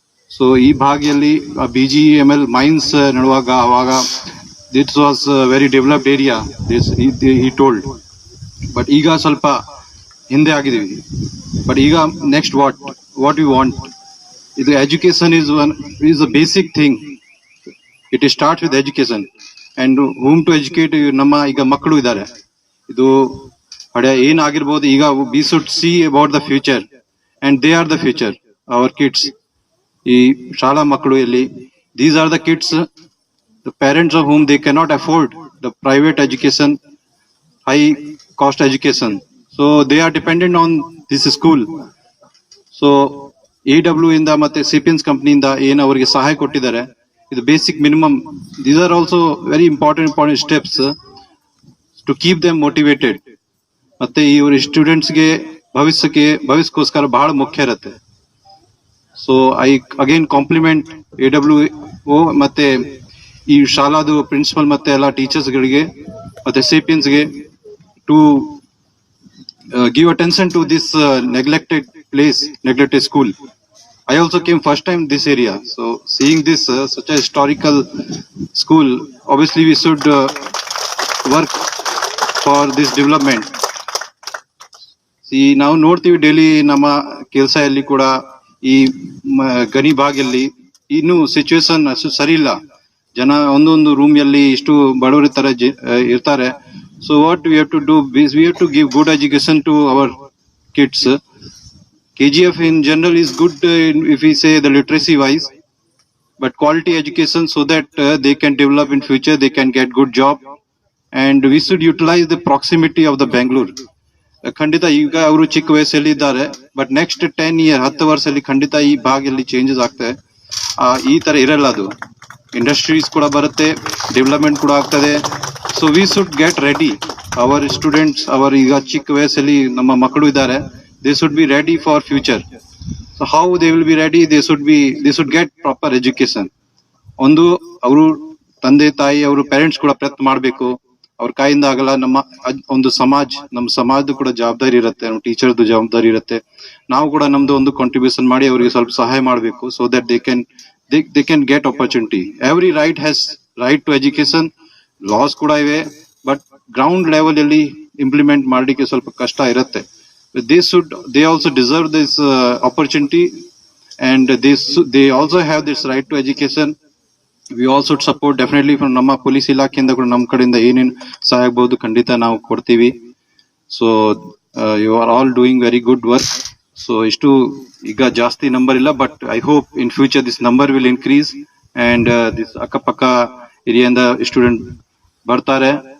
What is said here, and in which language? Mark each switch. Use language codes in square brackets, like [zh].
[kn] So ಈ ಭಾಗಿಯಲ್ಲಿ BGML mains ನಡುವಾಗ ಅವಾಗ [en] this was very developed area [kn] this ಈ ಟೋಲ್ಡ್. ಬಟ್ ಈಗ ಸ್ವಲ್ಪ ಹಿಂದೆ ಆಗಿದ್ದೀವಿ. ಬಟ್ ಈಗ ನೆಕ್ಸ್ಟ್ [en] what you want, [kn] ಇದು education [en] is a basic thing. It starts with education and whom to educate. [kn] ನಮ್ಮ ಈಗ ಮಕ್ಕಳು ಇದ್ದಾರೆ, ಇದು ಹಳೆ ಏನಾಗಿರ್ಬೋದು. [en] ಈಗ we should see about the future and they are the future, our kids. [kn] ಈ ಶಾಲಾ ಮಕ್ಕಳು ಇಲ್ಲಿ, [en] these are the kids, the parents of whom they cannot afford the private education, high cost education. So they are dependent on this school. [kn] So AW ಇಂದ ಮತ್ತೆ ಸಿಪಿಯನ್ಸ್ ಕಂಪನಿಯಿಂದ ಏನು ಅವರಿಗೆ ಸಹಾಯ ಕೊಟ್ಟಿದ್ದಾರೆ, ಇದು basic minimum. [en] These are also very important steps to keep them motivated. [kn] ಮತ್ತೆ ಇವ್ರ ಸ್ಟೂಡೆಂಟ್ಸ್ಗೆ ಭವಿಷ್ಯಕ್ಕೋಸ್ಕರ ಬಹಳ ಮುಖ್ಯ ಇರುತ್ತೆ. [en] so I again compliment [kn] AWO ಮತ್ತೆ ಈ ಶಾಲಾದು ಪ್ರಿನ್ಸಿಪಲ್ ಮತ್ತೆ ಎಲ್ಲ ಟೀಚರ್ಸ್ಗಳಿಗೆ ಮತ್ತೆ ಸಿಪಿಯನ್ಸ್ಗೆ to [en] give attention to this neglected school. I also came first time this area, so seeing this such a historical school, obviously we should work for this development. [kn] See, ನಾವು ನೋಡ್ತೀವಿ daily ನಮ್ಮ ಕೆಲಸ ಅಲ್ಲಿ ಕೂಡ ಈ ಗಣಿ ಭಾಗದಲ್ಲಿ ಇನ್ನು ಸಿಚುವೇಶನ್ ಅಷ್ಟು ಸರಿ ಇಲ್ಲ. ಜನ ಒಂದೊಂದು ರೂಮ್ ಅಲ್ಲಿ ಇಷ್ಟು ಬಡವರ ತರ ಇರ್ತಾರೆ. [en] So what we have to do is we have to give good education to our kids. KGF in general is good if we say the literacy wise, but quality education so that they can develop in future, they can get good job, and we should utilize the proximity of the Bangalore. [kn] ಖಂಡಿತ ಈಗ ಅವರು ಚಿಕ್ಕ ವಯಸ್ಸಲ್ಲಿ ಇದ್ದಾರೆ, but next 10 ವರ್ಷದಲ್ಲಿ ಖಂಡಿತ ಈ ಭಾಗದಲ್ಲಿ ಚೇಂಜಸ್ ಆಗ್ತದೆ. ಈ ತರ ಇರಲ್ಲ, ಅದು ಇಂಡಸ್ಟ್ರೀಸ್ ಕೂಡ ಬರುತ್ತೆ, ಡೆವಲಪ್ಮೆಂಟ್ ಕೂಡ ಆಗ್ತದೆ. [en] So we should get ready our students. ಅವರ್ [kn] ಈಗ ಚಿಕ್ಕ ವಯಸ್ಸಲ್ಲಿ ನಮ್ಮ ಮಕ್ಕಳು ಇದ್ದಾರೆ, [en] They should be ready for future. So how they will be ready, they should get proper education. [kn] ಒಂದು ಅವರು ತಂದೆ ತಾಯಿ ಅವರು ಪೇರೆಂಟ್ಸ್ ಕೂಡ ಪ್ರಯತ್ನ ಮಾಡಬೇಕು, ಅವ್ರ ಕೈಯಿಂದ ಆಗಲ್ಲ. ನಮ್ಮ ಸಮಾಜದ ಕೂಡ ಜವಾಬ್ದಾರಿ ಇರುತ್ತೆ, ನಮ್ಮ ಟೀಚರ್ದು ಜವಾಬ್ದಾರಿ ಇರುತ್ತೆ. ನಾವು ಕೂಡ ನಮ್ದು ಒಂದು ಕಾಂಟ್ರಿಬ್ಯೂಷನ್ ಮಾಡಿ ಅವರಿಗೆ ಸ್ವಲ್ಪ ಸಹಾಯ ಮಾಡಬೇಕು. [en] So that they can get opportunity. Every right to education. [kn] Laws ಕೂಡ ಇವೆ, ಬಟ್ ಗ್ರೌಂಡ್ ಲೆವೆಲ್ ಅಲ್ಲಿ ಇಂಪ್ಲಿಮೆಂಟ್ ಮಾಡಲಿಕ್ಕೆ ಸ್ವಲ್ಪ ಕಷ್ಟ ಇರುತ್ತೆ. [en] they also deserve this opportunity, and they also have this right to education. We also support definitely from [kn] ನಮ್ಮ police ಇಲಾಖೆಯಿಂದ ಕೂಡ ನಮ್ಮ ಕಡೆಯಿಂದ ಏನೇನು ಸಹಾಯ ಆಗಬಹುದು ಖಂಡಿತ ನಾವು ಕೊಡ್ತೀವಿ. [en] So you are all doing very good work. So [kn] ಇಷ್ಟು ಈಗ ಜಾಸ್ತಿ ನಂಬರ್ ಇಲ್ಲ, [en] but I hope in future this number will increase and this [kn] ಅಕ್ಕಪಕ್ಕ ಏರಿಯಾದಿಂದ ಸ್ಟೂಡೆಂಟ್ ಬರ್ತಾರೆ.